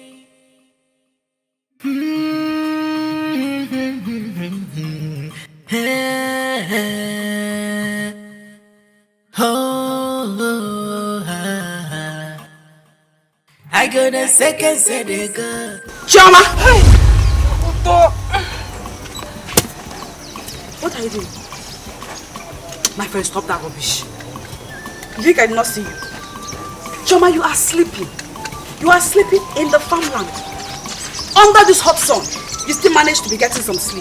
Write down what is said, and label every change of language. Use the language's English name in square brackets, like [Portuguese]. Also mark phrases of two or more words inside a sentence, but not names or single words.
[English] I go the second, say they go. Chioma! What are you doing? My friend, stop that rubbish. You think I did not see you? Chioma, you are sleeping. You are sleeping in the farmland. Under this hot sun, you still manage to be getting some sleep.